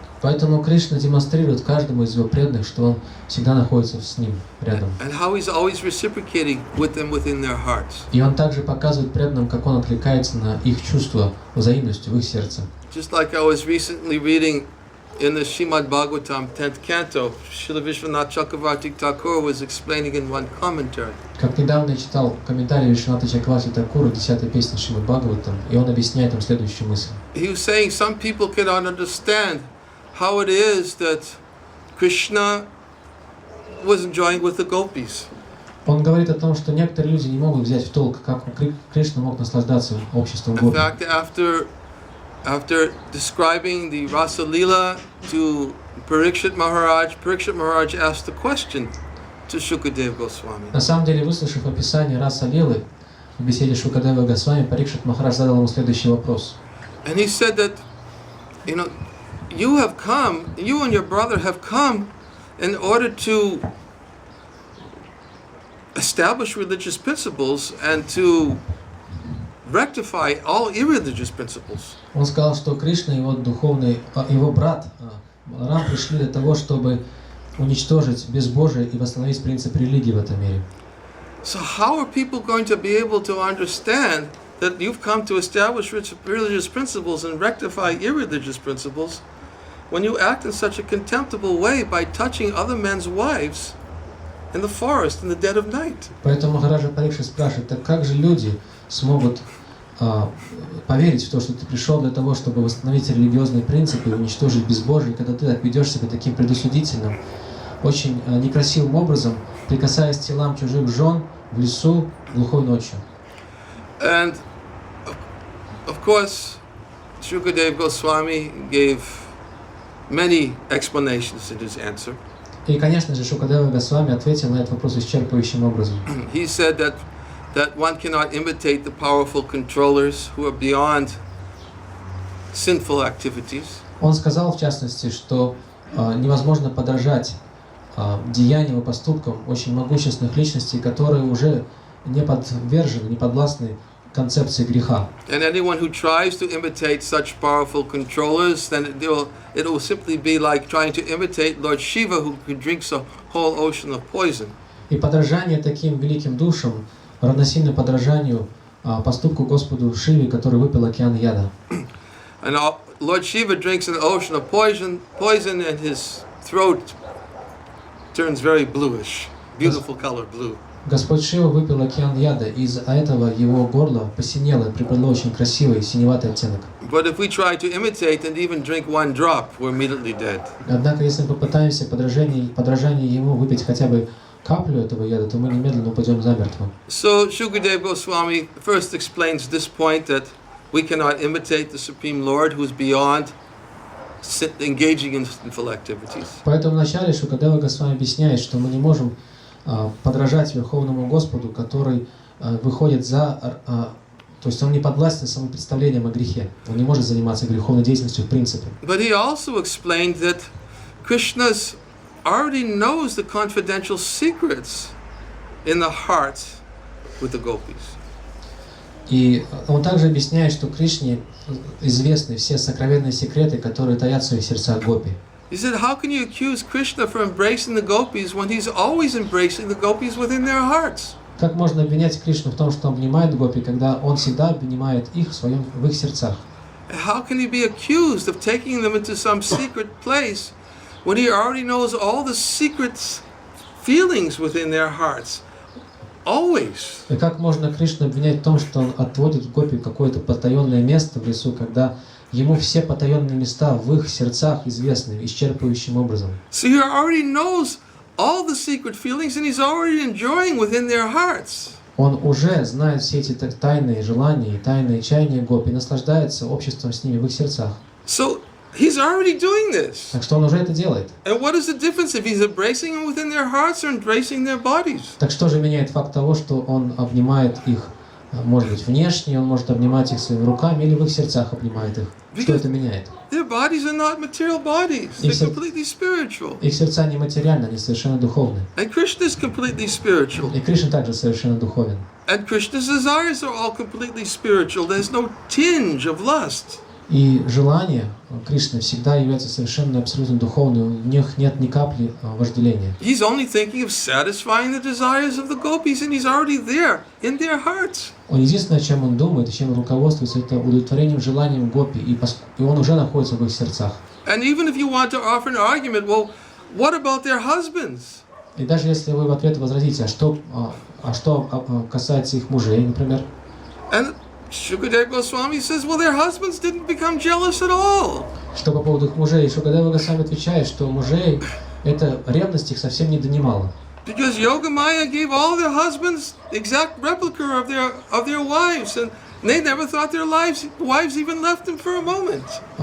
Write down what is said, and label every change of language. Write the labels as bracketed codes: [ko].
[ru] Поэтому Кришна демонстрирует каждому из его преданных, что он всегда находится с ним рядом. [en] And how he's always reciprocating with them within their hearts. [ru] И он также показывает преданным, как он откликается на их чувства взаимностью в их сердце. [en] Just like I was recently reading in the Srimad Bhagavatam 10th canto, Srila Vishwanath Chakravarti Thakur was explaining in one commentary. [ru] Как недавно я читал комментарий Вишванатха Чакраварти Такура, 10-й песни Шримад Бхагаватам, и он объясняет им следующую мысль. [en] He was saying some people cannot understand how it is that Krishna was enjoying with the gopis. [ru] Он говорит о том, что некоторые люди не могут взять в толк, как Кришна мог наслаждаться обществом [en] In fact, after describing the Rasa Leela to Parikshit Maharaj asked the question to Shukadeva Goswami. [ru] На самом деле, выслушав описание Раса Лилы в беседе Шукадева Госвами, Парикшит Махарадж задал ему следующий вопрос. [en] And he said that, you and your brother have come in order to establish religious principles and to rectify all irreligious principles. [ru] Он сказал, что Кришна и его брат Рам пришли для того, чтобы уничтожить безбожие и восстановить принцип религии в этом мире. [en] So how are people going to be able to understand that you've come to establish religious principles and rectify irreligious principles when you act in such a contemptible way by touching other men's wives in the forest in the dead of night? [ru] Поэтому Махараджа Парикшит спрашивает, так как же люди смогут поверить в то, что ты пришел для того, чтобы восстановить религиозные принципы и уничтожить безбожие, когда ты так ведешь себя таким предусудительным, очень некрасивым образом, прикасаясь к телам чужих жен в лесу глухой ночью. [en] And of course, Shukadeva Goswami gave many explanations in his answer. [ru] И, конечно же, Шукадева Госвами ответил на этот вопрос исчерпывающим образом. [en] He said that one cannot imitate the powerful controllers who are beyond sinful activities. [ru] Он сказал, в частности, что невозможно подражать деяниям и поступкам очень могущественных личностей, которые уже не подвержены, не подвластны концепции греха. [en] And anyone who tries to imitate such powerful controllers, then it will simply be like trying to imitate Lord Shiva, who drinks a whole ocean of poison. [ru] И подражание таким великим душам равносильно подражанию поступку Господу Шиве, который выпил океан яда. [en] And Lord Shiva drinks an ocean of poison, and his throat turns very bluish, beautiful color blue. [ru] Господь Шива выпил океан яда, и из-за этого его горло посинело и приобрело очень красивый синеватый оттенок. [en] But if we try to imitate and even drink one drop, we're immediately dead. [ru] Однако, если мы попытаемся подражание ему выпить хотя бы каплю этого яда, то мы немедленно упадем замертво. [en] So Shukadeva Goswami first explains this point that we cannot imitate the Supreme Lord who is beyond engaging in sinful activities. [ru] Поэтому вначале Шукадева Госвами объясняет, что мы не можем подражать Верховному Господу, который выходит то есть он не подвластен самым представлениям о грехе. Он не может заниматься греховной деятельностью в принципе. [en] But he also explained that Krishna's already knows the confidential secrets in the hearts with the gopis. [ru] И он также объясняет, что Кришне известны все сокровенные секреты, которые таят в своих сердцах гопи. [en] He said, how can you accuse Krishna for embracing the gopis when he's always embracing the gopis within their hearts? [ru] Как можно обвинять Кришну в том, что он обнимает гопи, когда он всегда обнимает их в их сердцах? [en] How can he be accused of taking them into some secret place when he already knows all the secret feelings within their hearts? Always. [ru] И как можно Кришну обвинять в том, что он отводит гопи в какое-то потаенное место в лесу, когда ему все потаенные места в их сердцах известны исчерпывающим образом? [en] So he already knows all the secret feelings and he's already enjoying within their hearts. [ru] Он уже знает все эти тайные желания и тайные чаяния гопи и наслаждается обществом с ними в их сердцах. [en] So he's already doing this. [ru] Так что он уже это делает. [en] And what is the difference if he's embracing them within their hearts or embracing their bodies? [ru] Так что же меняет факт того, что он обнимает их, может быть, внешне, он может обнимать их своими руками или в их сердцах обнимает их? Что это меняет? [en] Their bodies are not material bodies. They're completely spiritual. [ru] Их сердца не материальны, они совершенно духовны. [en] And Krishna is completely spiritual. [ru] И Кришна также совершенно духовен. [en] And Krishna's desires are all completely spiritual. There's no tinge of lust. [ru] И желания Кришны всегда являются совершенно абсолютно духовными, в них нет ни капли вожделения. [en] He's only thinking of satisfying the desires of the gopis, and he's already there in their hearts. [ru] Он единственное, о чем он думает и чем руководствуется, это удовлетворением желанием гопи, и он уже находится в их сердцах. [en] And even if you want to offer an argument, well, what about their husbands? [ru] И даже если вы в ответ возразите, а что касается их мужей, например? [en] And Shukadeva Swami says, well, their husbands didn't become jealous at all. [ru] Что по поводу их мужей? Шукадева Госвами отвечает, что мужей эта ревность их совсем не донимала. [en] Because Yogamaya gave all their husbands exact replica of their wives, and they never thought their wives even left them for a moment.